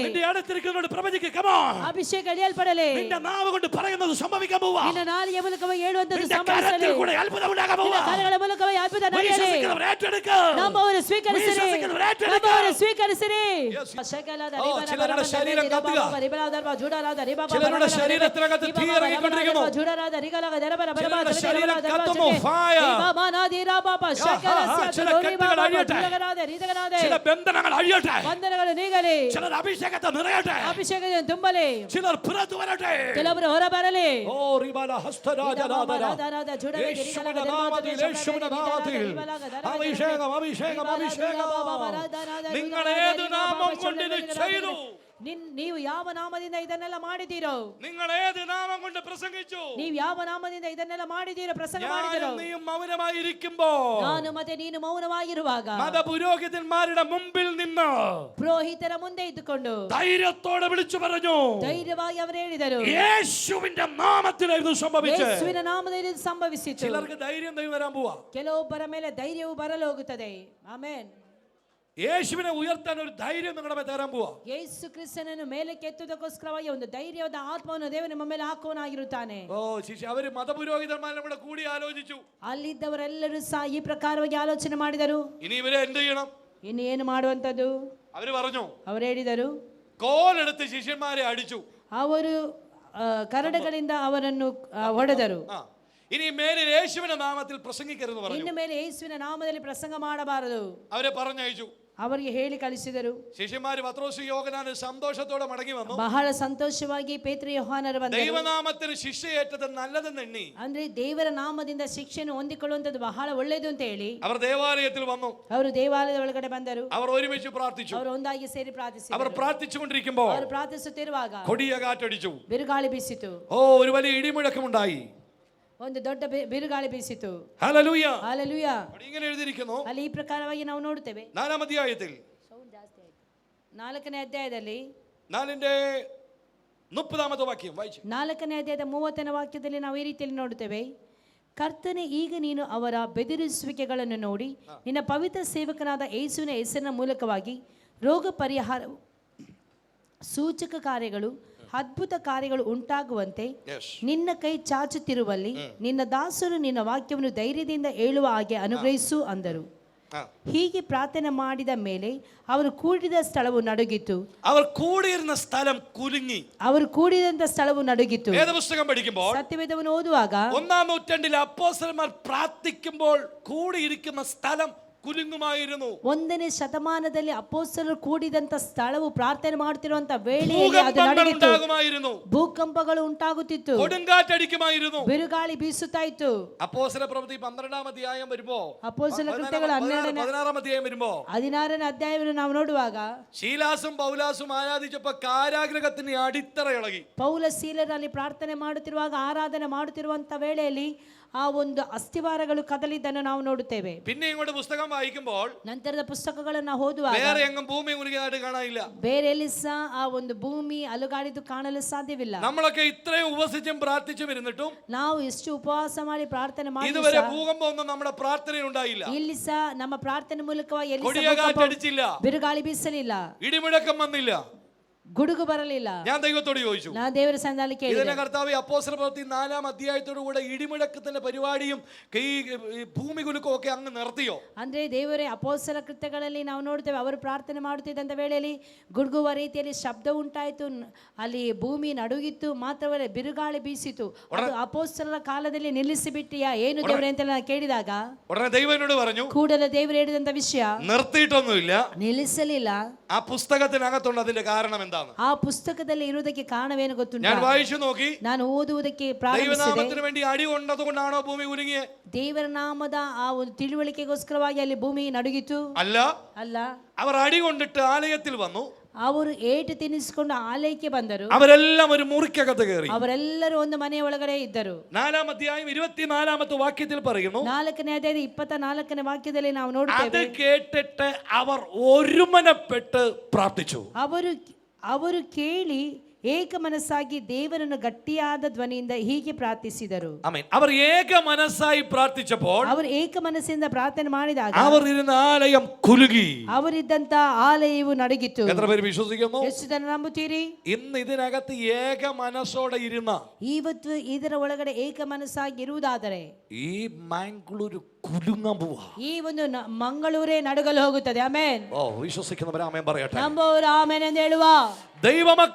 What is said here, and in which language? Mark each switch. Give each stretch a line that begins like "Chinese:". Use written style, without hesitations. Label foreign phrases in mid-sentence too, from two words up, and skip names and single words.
Malayalam: നിന്റെ അടുത്തിരിക്കുന്നവരോട് പ്രവചിക്കുക.
English: Come on.
Kannada: ಅಭಿಷೇಕ ಇಳಿಯಲ್ಪಡಲಿ.
Malayalam: നിന്റെ നാവ് കൊണ്ട് പറയുന്നത് സംഭവിക്കാൻ പോവാ.
Kannada: ನಿನ್ನ ನಾಲಿಗೆ ಮೂಲಕವಾಗಿ ಹೇಳುವಂತದ್ದು
Malayalam: നിന്റെ
Kannada: ಸಂಭವಿಸಲಿ.
Malayalam: കരത്തിൽ കൂടെ അത്ഭുതം ഉണ്ടാകാൻ
Kannada: ನಿನ್ನ
Malayalam: പോവാ.
Kannada: ಕರಗಳ ಮೂಲಕವಾಗಿ ಅದ್ಭುತ ನಡೆಯಲಿ.
Malayalam: വിശ്വസിക്കുന്നവർ ഏറ്റെടുക്കുക.
Kannada: ನಂಬುವವರು ಸ್ವೀಕರಿಸಿರಿ.
Malayalam: വിശ്വസിക്കുന്നവർ ഏറ്റെടുക്കുക.
Kannada: ನಂಬುವವರು ಸ್ವೀಕರಿಸಿರಿ.
Malayalam: ചിലരുടെ ശരീരം കത്തുക. ചിലരുടെ ശരീരത്തിനകത്ത് തീ ഇറങ്ങിക്കൊണ്ടിരിക്കുന്നു. ചിലരുടെ ശരീരം കത്തുന്നു. Fire. ചില കെട്ടുകൾ അഴിയട്ടെ. ചില ബന്ധനങ്ങൾ അഴിയട്ടെ. ചിലർ അഭിഷേകത്തെ നിറയട്ടെ. ചിലർ പുറത്തു വരട്ടെ. ഓ റിബാല ഹസ്തരാജരാധന. യേശുവിന്റെ നാമത്തിൽ, യേശുവിന്റെ നാമത്തിൽ അഭിഷേകം, അഭിഷേകം, അഭിഷേകം. നിങ്ങൾ ഏത് നാമം കൊണ്ട് ഇത് ചെയ്തു?
Kannada: ನೀವು ಯಾವ ನಾಮದಿಂದ ಇದನ್ನೆಲ್ಲ ಮಾಡಿದ್ದೀರೋ?
Malayalam: നിങ്ങൾ ഏത് നാമം കൊണ്ട് പ്രസംഗിച്ചു?
Kannada: ನೀವು ಯಾವ ನಾಮದಿಂದ ಇದನ್ನೆಲ್ಲ ಮಾಡಿದ್ದೀರೋ, ಪ್ರಸಂಗ ಮಾಡಿದ್ದೀರೋ?
Malayalam: നീയും മൗനമായിരിക്കുമ്പോൾ,
Kannada: ನಾನು ಮತ್ತೆ ನೀನು ಮೌನವಾಗಿರುವಾಗ,
Malayalam: മതപുരോഹിതന്മാരുടെ മുമ്പിൽ നിന്ന്
Kannada: ಪುರೋಹಿತರ ಮುಂದೆ ಇದ್ದುಕೊಂಡು
Malayalam: ധൈര്യത്തോടെ വിളിച്ചു പറഞ്ഞു,
Kannada: ಧೈರ್ಯವಾಗಿ ಅವರು ಹೇಳಿದರು,
Malayalam: യേശുവിന്റെ നാമത്തിലായിരുന്നു സംഭവിച്ചത്.
Kannada: ಯೇಸುವಿನ ನಾಮದಲ್ಲಿ ಇದು ಸಂಭವಿಸಿತು.
Malayalam: ചിലർക്ക് ധൈര്യം ദൈവം തരാൻ പോവാ.
Kannada: ಕೆಲವೊಬ್ಬರ ಮೇಲೆ ಧೈರ್ಯವು ಬರಲು ಹೋಗುತ್ತದೆ. ಆಮೆನ್.
Malayalam: യേശുവിനെ ഉയർത്താൻ ഒരു ധൈര്യം നിങ്ങളുടെ ಮೇಲೆ തരാൻ പോവാ.
Kannada: ಯೇಸು ಕ್ರಿಸ್ತನನ್ನು ಮೇಲೆ ಕೆತ್ತುವುದಕ್ಕೋಸ್ಕರವಾಗಿ ಒಂದು ಧೈರ್ಯವಾದ ಆತ್ಮವನ್ನು ದೇವರು ನಿಮ್ಮ ಮೇಲೆ ಹಾಕುವನಾಗಿರುತ್ತಾನೆ.
Malayalam: ഓ ശിഷ്യ, അവര് മതപുരോഹിതന്മാരും കൂടെ കൂടി ആലോചിച്ചു.
Kannada: ಅಲ್ಲಿದ್ದವರೆಲ್ಲರೂ ಸಹ ಈ ಪ್ರಕಾರವಾಗಿ ಆಲೋಚನೆ ಮಾಡಿದರು.
Malayalam: ഇനി ഇവരെ എന്ത് ചെയ്യണം?
Kannada: ಇನ್ನು ಏನು ಮಾಡುವಂತದ್ದು?
Malayalam: അവര് പറഞ്ഞു,
Kannada: ಅವರು ಹೇಳಿದರು,
Malayalam: കോലെടുത്ത് ശിഷ്യന്മാരെ അടിച്ചു.
Kannada: ಅವರು ಕರಡುಗಳಿಂದ ಅವರನ್ನು ಹೊಡೆದರು.
Malayalam: ഇനി മേലിൽ യേശുവിന്റെ നാമത്തിൽ പ്രസംഗിക്കരുതെന്ന് പറഞ്ഞു.
Kannada: ಇನ್ನು ಮೇಲೆ ಯೇಸುವಿನ ನಾಮದಲ್ಲಿ ಪ್ರಸಂಗ ಮಾಡಬಾರದು
Malayalam: അവരെ പറഞ്ഞയച്ചു.
Kannada: ಅವರಿಗೆ ಹೇಳಿ ಕಳಿಸಿದರು.
Malayalam: ശിഷ്യന്മാർ പത്രോസും യോഹന്നാനും സന്തോഷത്തോടെ മടങ്ങി വന്നു.
Kannada: ಬಹಳ ಸಂತೋಷವಾಗಿ ಪೇತ್ರ ಯೋಹಾನರು ಬಂದರು.
Malayalam: ദൈവനാമത്തിൽ ശിക്ഷയേറ്റത് നല്ലതെന്ന് എണ്ണി,
Kannada: ಅಂದ್ರೆ ದೇವರ ನಾಮದಿಂದ ಶಿಕ್ಷೆಯನ್ನು ಹೊಂದಿಕೊಳ್ಳುವಂತದ್ದು ಬಹಳ ಒಳ್ಳೆಯದು ಅಂತ ಹೇಳಿ
Malayalam: അവർ ദേവാലയത്തിൽ വന്നു.
Kannada: ಅವರು ದೇವಾಲಯದ ಒಳಗಡೆ ಬಂದರು.
Malayalam: അവർ ഒരുമിച്ച് പ്രാർത്ഥിച്ചു.
Kannada: ಅವರು ಒಂದಾಗಿ ಸೇರಿ ಪ್ರಾರ್ಥಿಸಿದರು.
Malayalam: അവർ പ്രാർത്ഥിച്ചുകൊണ്ടിരിക്കുമ്പോൾ
Kannada: ಅವರು ಪ್ರಾರ್ಥಿಸುತ್ತಿರುವಾಗ
Malayalam: കൊടിയ കാറ്റടിച്ചു.
Kannada: ಬಿರುಗಾಳಿ ಬೀಸಿತು.
Malayalam: ഓ ഒരു വലിയ ഇടിമുഴക്കമുണ്ടായി.
Kannada: ಒಂದು ದೊಡ್ಡ ಬಿರುಗಾಳಿ ಬೀಸಿತು.
Malayalam: ഹല്ലേലൂയ,
Kannada: ಹಲ್ಲೆಲೂಯ.
Malayalam: ഇങ്ങനെ എഴുതിയിരിക്കുന്നു.
Kannada: ಅಲ್ಲಿ ಈ ಪ್ರಕಾರವಾಗಿ ನಾವು ನೋಡುತ್ತೇವೆ.
Malayalam: 4-ാം അധ്യായത്തിൽ
Kannada: 4ನೇ ಅಧ್ಯಾಯದಲ್ಲಿ
Malayalam: 4-ാമത്തെ വാക്യം വായിച്ചു.
Kannada: 4ನೇ ಅಧ್ಯಾಯದ 30ನೇ ವಾಕ್ಯದಲ್ಲಿ ನಾವು ಈ ರೀತಿಯಲ್ಲಿ ನೋಡುತ್ತೇವೆ. ಕರ್ತನೇ, ಈಗ ನೀನು ಅವರ ಬೆದರಿಸುವಿಕೆಗಳನ್ನು ನೋಡಿ ನಿನ್ನ ಪವಿತ್ರ ಸೇವಕನಾದ ಯೇಸುವಿನ ಹೆಸರಿನ ಮೂಲಕವಾಗಿ ರೋಗ ಪರಿಹಾರ, ಸೂಚಕ ಕಾರ್ಯಗಳು, ಅದ್ಭುತ ಕಾರ್ಯಗಳು ಉಂಟಾಗುವಂತೆ ನಿನ್ನ ಕೈ ಚಾಚುತ್ತಿರುವಲ್ಲಿ ನಿನ್ನ ದಾಸರು ನಿನ್ನ ವಾಕ್ಯವನ್ನು ಧೈರ್ಯದಿಂದ ಹೇಳುವ ಹಾಗೆ ಅನುಗ್ರಹಿಸು ಅಂದರು. ಹೀಗೆ ಪ್ರಾರ್ಥನೆ ಮಾಡಿದ ಮೇಲೆ ಅವರು ಕೂಡಿದ ಸ್ಥಳವು ನಡುಗಿತು.
Malayalam: അവർ കൂടിയിരുന്ന സ്ഥലം കുലുങ്ങി.
Kannada: ಅವರು ಕೂಡಿದಂತ ಸ್ಥಳವು ನಡುಗಿತು.
Malayalam: വേദപുസ്തകം പഠിക്കുമ്പോൾ,
Kannada: ಸತ್ಯವೇದವನ್ನು ಓದುವಾಗ,
Malayalam: 1-ാം നൂറ്റാണ്ടിൽ അപ്പോസ്തലന്മാർ പ്രാർത്ഥിക്കുമ്പോൾ കൂടിയിരിക്കുന്ന സ്ഥലം കുലുങ്ങുമായിരുന്നു.
Kannada: 1ನೇ ಶತಮಾನದಲ್ಲಿ ಅಪೊಸ್ತಲರು ಕೂಡಿದಂತ ಸ್ಥಳವು ಪ್ರಾರ್ಥನೆ ಮಾಡುತ್ತಿರುವಂತ ವೇಳೆಯಲ್ಲಿ ಅದು ನಡುಗಿತು. ಭೂಕಂಪಗಳು ಉಂಟಾಗುತ್ತಿತ್ತು.
Malayalam: കൊടുങ്കാറ്റടിക്കുമായിരുന്നു.
Kannada: ಬಿರುಗಾಳಿ ಬೀಸುತ್ತಾ ಇತ್ತು.
Malayalam: അപ്പോസ്തല പ്രവൃത്തി 12-ാം അധ്യായം വരുമ്പോൾ,
Kannada: ಅಪೊಸ್ತಲ ಕೃತ್ಯಗಳು
Malayalam: 16-ാം അധ്യായം വരുമ്പോൾ,
Kannada: 16ನೇ ಅಧ್ಯಾಯವನ್ನು ನಾವು ನೋಡುವಾಗ,
Malayalam: ശീലാസും പൗലാസും ആരാധിച്ചപ്പോൾ കാരാഗൃഹത്തിന് അടിത്തറ ഇളകി.
Kannada: ಪೌಲ ಸೀಲರಲ್ಲಿ ಪ್ರಾರ್ಥನೆ ಮಾಡುತ್ತಿರುವಾಗ, ಆರಾಧನೆ ಮಾಡುತ್ತಿರುವಂತ ವೇಳೆಯಲ್ಲಿ ಆ ಒಂದು ಅಸ್ಥಿವಾರಗಳು ಕದಲಿದ್ದನ್ನು ನಾವು ನೋಡುತ್ತೇವೆ.
Malayalam: പിന്നെ ഇങ്ങോട്ട് പുസ്തകം വായിക്കുമ്പോൾ,
Kannada: ನಂತರದ ಪುಸ್ತಕಗಳನ್ನು ಓದುವಾಗ
Malayalam: വേറെ എങ്ങും ഭൂമി കുലുങ്ങിയതായിട്ട് കാണാനില്ല.
Kannada: ಬೇರೆ ಎಲ್ಲಿ ಸಹ ಆ ಒಂದು ಭೂಮಿ ಅಲುಗಾಡಿದ್ದು ಕಾಣಲು ಸಾಧ್ಯವಿಲ್ಲ.
Malayalam: നമ്മളൊക്കെ ഇത്രയും ഉപവസിച്ചും പ്രാർത്ഥിച്ചും ഇരുന്നിട്ടും
Kannada: ನಾವು ಎಷ್ಟು ಉಪವಾಸ ಮಾಡಿ ಪ್ರಾರ್ಥನೆ ಮಾಡಿ
Malayalam: ഇതുവരെ ഭൂകമ്പമൊന്നും നമ്മുടെ പ്രാർത്ഥനയിൽ ഉണ്ടായില്ല.
Kannada: ಇಲ್ಲಿ ಸಹ ನಮ್ಮ ಪ್ರಾರ್ಥನೆ ಮೂಲಕವಾಗಿ ಎಲ್ಲಿ
Malayalam: കൊടിയ കാറ്റടിച്ചില്ല,
Kannada: ಬಿರುಗಾಳಿ ಬೀಸಲಿಲ್ಲ,
Malayalam: ഇടിമുഴക്കം വന്നില്ല,
Kannada: ಗುಡುಗು ಬರಲಿಲ್ಲ.
Malayalam: ഞാൻ ദൈവത്തോട് ചോദിച്ചു,
Kannada: ನಾನು ದೇವರ ಸನ್ನಿಧಾನದಲ್ಲಿ ಕೇಳಿದೆ,
Malayalam: ഇതിനെ കർത്താവേ, അപ്പോസ്തല പ്രവൃത്തി 4-ാം അധ്യായത്തോടു കൂടെ ഇടിമുഴക്കത്തിന്റെ പരിപാടിയും ഈ ഭൂമി കുലുക്കവും ഒക്കെ അങ്ങ് നിർത്തിയോ?
Kannada: ಅಂದ್ರೆ ದೇವರೇ, ಅಪೊಸ್ತಲ ಕೃತ್ಯಗಳಲ್ಲಿ ನಾವು ನೋಡ್ತೇವೆ, ಅವರು ಪ್ರಾರ್ಥನೆ ಮಾಡುತ್ತಿದ್ದಂತ ವೇಳೆಯಲ್ಲಿ ಗುಡುಗುವ ರೀತಿಯಲ್ಲಿ ಶಬ್ದ ಉಂಟಾಯಿತು, ಅಲ್ಲಿ ಭೂಮಿ ನಡುಗಿತ್ತು, ಮಾತ್ರವಲ್ಲ ಬಿರುಗಾಳಿ ಬೀಸಿತು. ಅದು ಅಪೊಸ್ತಲರ ಕಾಲದಲ್ಲಿ ನಿಲ್ಲಿಸಿ ಬಿಟ್ಟಿಯಾ ಏನು ದೇವರೇ ಅಂತ ನಾನು ಕೇಳಿದಾಗ,
Malayalam: ഉടനെ ദൈവം എന്നോട് പറഞ്ഞു,
Kannada: ಕೂಡಲೇ ದೇವರು ಹೇಳಿದಂತ ವಿಷಯ,
Malayalam: നിർത്തിയിട്ടൊന്നുമില്ല,
Kannada: ನಿಲ್ಲಿಸಲಿಲ್ಲ.
Malayalam: ആ പുസ്തകത്തിനകത്തുണ്ട് അതിന്റെ കാരണം എന്താണ്?
Kannada: ಆ ಪುಸ್ತಕದಲ್ಲಿ ಇರುವುದಕ್ಕೆ ಕಾರಣವೇನು ಗೊತ್ತುಂಟಾ?
Malayalam: ഞാൻ വായിച്ചു നോക്കി.
Kannada: ನಾನು ಓದುವುದಕ್ಕೆ ಪ್ರಾರಂಭಿಸಿದೆ.
Malayalam: ദൈവനാമത്തിന് വേണ്ടി അടി കൊണ്ടതുകൊണ്ടാണോ ഭൂമി കുലുങ്ങിയത്?
Kannada: ದೇವರ ನಾಮದ ಆ ಒಂದು ತಿಳುವಳಿಕೆಗೋಸ್ಕರವಾಗಿ ಅಲ್ಲಿ ಭೂಮಿ ನಡುಗಿತು?
Malayalam: അല്ല.
Kannada: ಅಲ್ಲ.
Malayalam: അവർ അടി കൊണ്ടിട്ട് ആലയത്തിൽ വന്നു.
Kannada: ಅವರು ಏಟು ತಿನ್ನಿಸಿಕೊಂಡು ಆಲಯಕ್ಕೆ ಬಂದರು.
Malayalam: അവരെല്ലാം ഒരു മുറിക്കകത്ത് കയറി.
Kannada: ಅವರೆಲ್ಲರೂ ಒಂದು ಮನೆಯ ಒಳಗಡೆ ಇದ್ದರು.
Malayalam: 4-ാം അധ്യായം 24-ാമത്തെ വാക്യത്തിൽ പറയുന്നു,
Kannada: 4ನೇ ಅಧ್ಯಾಯದ 24ನೇ വാಕ್ಯದಲ್ಲಿ ನಾವು ನೋಡುತ್ತೇವೆ,
Malayalam: അത് കേട്ടിട്ട് അവർ ഒരുമനപ്പെട്ട് പ്രാർത്ഥിച്ചു.
Kannada: ಅವರು ಕೇಳಿ ಏಕ ಮನಸ್ಸಾಗಿ ದೇವರನ್ನು ಗಟ್ಟಿಯಾದ ಧ್ವನಿಯಿಂದ ಹೀಗೆ ಪ್ರಾರ್ಥಿಸಿದರು.
Malayalam: ആമേൻ. അവർ ഏക മനസ്സായി പ്രാർത്ഥിച്ചപ്പോൾ,
Kannada: ಅವರು ಏಕ ಮನಸ್ಸಿಂದ ಪ್ರಾರ್ಥನೆ ಮಾಡಿದಾಗ
Malayalam: അവർ ഇരുന്ന ആലയം കുലുങ്ങി.
Kannada: ಅವರಿದ್ದಂತ ಆಲಯವು ನಡುಗಿತು.
Malayalam: എത്ര പേര് വിശ്വസിക്കുന്നു?
Kannada: ಎಷ್ಟು ಜನ ನಂಬುತ್ತೀರಿ?
Malayalam: ഇന്ന് ഇതിനകത്ത് ഏക മനസ്സോടെ ഇരുന്ന,
Kannada: ಇವತ್ತು ಇದರ ಒಳಗಡೆ ಏಕ ಮನಸ್ಸಾಗಿ ಇರುವುದಾದರೆ
Malayalam: ഈ മാംഗ്ലൂര് കുലുങ്ങാൻ പോവാ.
Kannada: ಈ ಒಂದು ಮಂಗಳೂರೇ ನಡುಗಲು ಹೋಗುತ್ತದೆ. ಆಮೆನ್.
Malayalam: ഓ, വിശ്വസിക്കുന്നവർ ആമേൻ പറയട്ടെ.
Kannada: ನಂಬುವವರು ಆಮೆನ್ ಎಂದು ಹೇಳುವ.